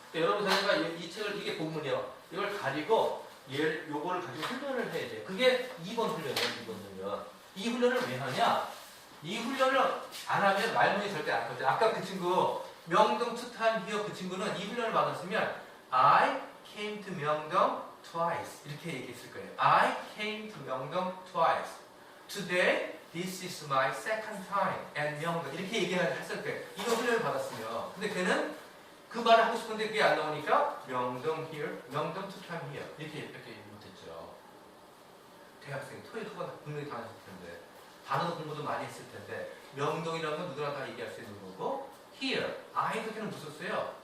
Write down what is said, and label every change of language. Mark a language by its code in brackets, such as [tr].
[ko] 그러니까 여러분 자녀가 이 책을 이게 본문이에요. 이걸 가지고 요거를 가지고 훈련을 해야 돼요. 그게 2번 훈련이에요. 2번 훈련. 이 훈련을 왜 하냐? 이 훈련을 안 하면 말문이 절대 안 터져. 아까 그 친구 명동 투탄 히어 그 친구는 이 훈련을 받았으면 [en] I came to 명동 twice [ko] 이렇게 얘기했을 거예요. [en] I came to 명동 twice. Today this is my second time at 명동 [ko] 이렇게 얘기를 했을 거예요. 이거 훈련을 받았으면. 근데 걔는 그 말을 하고 싶은데 그게 안 나오니까 명동 here, 명동 [en] two time here [ko] 이렇게 못했죠. 대학생 토익 학원 분명히 다 하셨을 텐데 단어 공부도 많이 했을 텐데 명동이라는 건 누구나 다 얘기할 수 있는 거고 here, 아이도 걔는 못 썼어요.